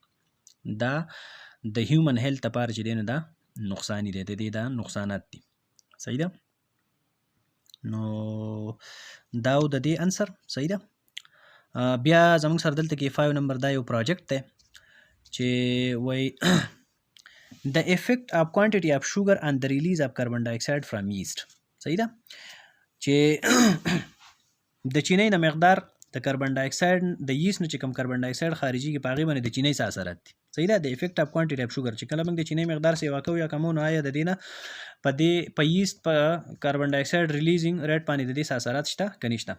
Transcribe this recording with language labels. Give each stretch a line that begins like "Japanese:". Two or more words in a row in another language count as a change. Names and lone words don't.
Pashto: دا د
English: human health
Pashto: لپاره چې دی نو دا نقصاني دی، د دې دا نقصانات دي. صحیح ده؟ نو دا د دې انسر. صحیح ده؟ بیا زموږ سره دلته کې 5 نمبر دا یو پروجیکټ دی چې وایي
English: The effect of quantity of sugar and the release of carbon dioxide from yeast.
Pashto: صحیح ده؟ چې د چینۍ نه مقدار د
English: carbon dioxide
Pashto: د یست نه چې کوم
English: carbon dioxide
Pashto: خارجيږي په هغې باندې د چینۍ څه اثرات دي. صحیح ده؟
English: the effect of quantity of sugar
Pashto: چې کله موږ د چینۍ مقدار سیوا کوو یا کمو، نو آیا د دې نه په یست په
English: carbon dioxide releasing rate
Pashto: باندې د دې څه اثرات شته که نشته؟